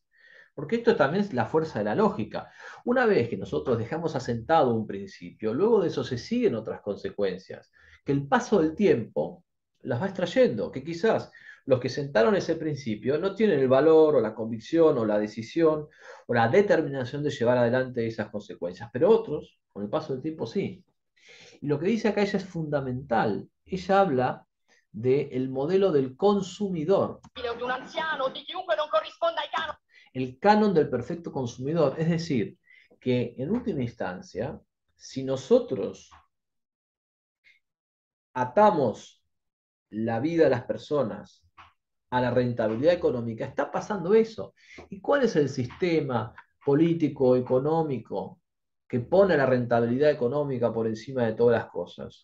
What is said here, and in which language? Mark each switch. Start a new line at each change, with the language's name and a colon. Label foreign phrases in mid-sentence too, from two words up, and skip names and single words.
Spanish: Porque esto también es la fuerza de la lógica. Una vez que nosotros dejamos asentado un principio, luego de eso se siguen otras consecuencias, que el paso del tiempo las va extrayendo, que quizás los que sentaron ese principio no tienen el valor o la convicción o la decisión o la determinación de llevar adelante esas consecuencias, pero otros, con el paso del tiempo, sí. Y lo que dice acá ella es fundamental. Ella habla del modelo del consumidor.
Italian: De un anziano, di chiunque non corrisponda ai canoni.
Spanish: El canon del perfecto consumidor, es decir, que en última instancia, si nosotros atamos la vida de las personas a la rentabilidad económica, está pasando eso. ¿Y cuál es el sistema político, económico, que pone la rentabilidad económica por encima de todas las cosas?